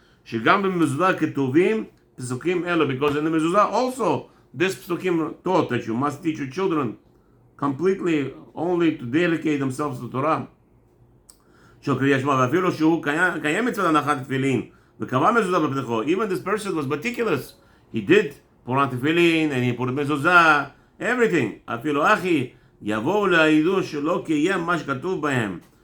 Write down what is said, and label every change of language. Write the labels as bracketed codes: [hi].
[he] שגם במזוזה כתובים פסוקים אלו, [en] because in the mezuzah also this psukim taught that you must teach your children completely only to dedicate themselves to Torah. [he] של קריאת שמע, ואפילו שהוא קיים מצוות הנחת תפילין וקבע מזוזה בפתחו. [en] Even this person was meticulous. He did put on tefillin and he put mezuzah, everything. [he] אפילו אחי יבואו להעידו שלא קיים מה שכתוב בהם.